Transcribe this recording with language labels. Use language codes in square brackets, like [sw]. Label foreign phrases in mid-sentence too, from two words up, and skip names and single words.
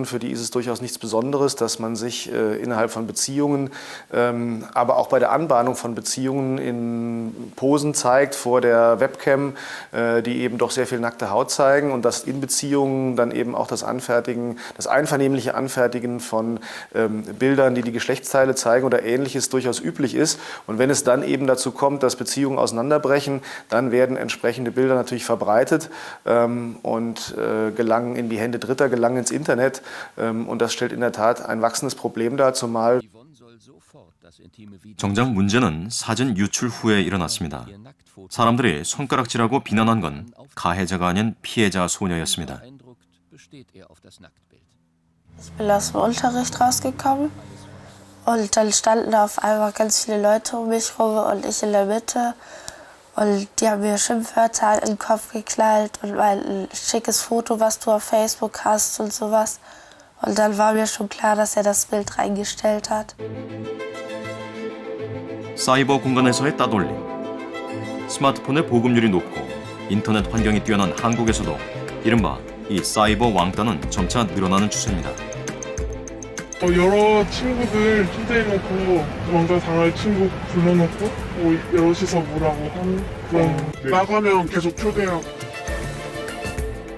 [de] Für die ist es durchaus nichts Besonderes, dass man sich innerhalb von Beziehungen, aber auch bei der Anbahnung von Beziehungen in Posen zeigt vor der Webcam, die eben doch sehr viel nackte Haut zeigen, und dass in Beziehungen dann eben auch das einvernehmliche Anfertigen von Bildern, die die Geschlechtsteile zeigen oder Ähnliches, durchaus üblich ist. Und wenn es dann eben dazu kommt, dass Beziehungen auseinanderbrechen, dann werden entsprechende Bilder natürlich verbreitet und gelangen in die Hände Dritter, gelangen ins Internet. Und das stellt in der Tat ein wachsendes Problem dar, zumal [ko] 정작 문제는 사진 유출 후에 일어났습니다. 사람들이 손가락질하고 비난한 건 가해자가 아닌 피해자 소녀였습니다. [de] Ich bin aus dem Unterricht rausgekommen und dann standen da auf einmal ganz viele Leute um mich rum und ich in der Mitte. Und die haben mir Schimpfwörter in den Kopf geknallt und ein schickes Foto, was du auf Facebook hast und sowas. Und dann war mir schon klar, dass er das Bild reingestellt hat. [ko] 사이버 공간에서의 따돌림. 스마트폰의 보급률이 높고 인터넷 환경이 뛰어난 한국에서도 이른바 이 사이버 왕따는 점차 늘어나는 추세입니다. 여러 친구들 초대해놓고 왕따 당할 친구 불러놓고 여럿이서 뭐라고 하는 그런 나가면 계속 초대하고.